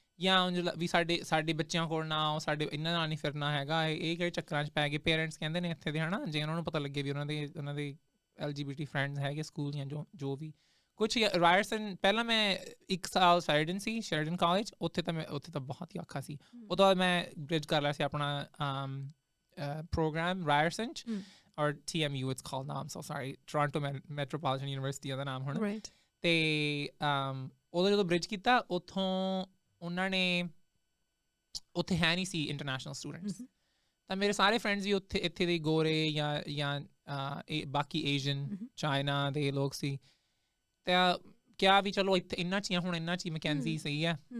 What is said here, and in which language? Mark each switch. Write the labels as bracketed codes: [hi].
[pa] ਜਾਂ ਵੀ ਸਾਡੇ ਬੱਚਿਆਂ ਕੋਲ ਨਾ ਆਓ, ਸਾਡੇ ਇਹਨਾਂ ਨਾਲ ਨਹੀਂ ਫਿਰਨਾ ਹੈਗਾ। ਇਹ ਕਿਹੜੇ ਚੱਕਰਾਂ 'ਚ ਪੈ ਗਏ ਪੇਰੈਂਟਸ ਕਹਿੰਦੇ ਨੇ ਇੱਥੇ ਦੇ, ਹੈ ਨਾ। ਜੇ ਉਹਨਾਂ ਨੂੰ ਪਤਾ ਲੱਗੇ ਵੀ ਉਹਨਾਂ ਦੇ LGBT ਫਰੈਂਡਸ ਹੈਗੇ ਸਕੂਲ ਜਾਂ ਜੋ ਵੀ ਕੁਛ। ਰਾਇਰਸਨ ਪਹਿਲਾਂ ਮੈਂ 1 ਸਾਲ ਸ਼ੈਰਡਨ ਕਾਲਜ, ਉੱਥੇ ਤਾਂ ਬਹੁਤ ਹੀ ਔਖਾ ਸੀ। ਉਹ ਤੋਂ ਬਾਅਦ ਮੈਂ ਬ੍ਰਿਜ ਕਰ ਲਿਆ ਸੀ ਆਪਣਾ program [en] Ryerson or TMU it's called now, I'm so sorry, [pa] Toronto Metropolitan University ਉਹਦਾ ਨਾਮ ਹੁਣ। ਤੇ ਉਦੋਂ ਜਦੋਂ ਬ੍ਰਿਜ ਕੀਤਾ ਉੱਥੋਂ ਉਹਨਾਂ ਨੇ ਉੱਥੇ ਹੈ ਨਹੀਂ ਸੀ ਇੰਟਰਨੈਸ਼ਨਲ ਸਟੂਡੈਂਟਸ, ਤਾਂ ਮੇਰੇ ਸਾਰੇ ਫਰੈਂਡਸ ਵੀ ਇੱਥੇ ਦੇ ਗੋਰੇ ਜਾਂ ਬਾਕੀ ਏਸ਼ੀਅਨ ਚਾਈਨਾ ਦੇ ਲੋਕ ਸੀ। ਤਾਂ ਕਿਹਾ ਵੀ ਚਲੋ ਇੱਥੇ ਇਹਨਾਂ 'ਚ ਹੀ ਹੁਣ ਇਹਨਾਂ 'ਚ ਹੀ ਮੈਕੈਂਜ਼ੀ ਸਹੀ ਹੈ।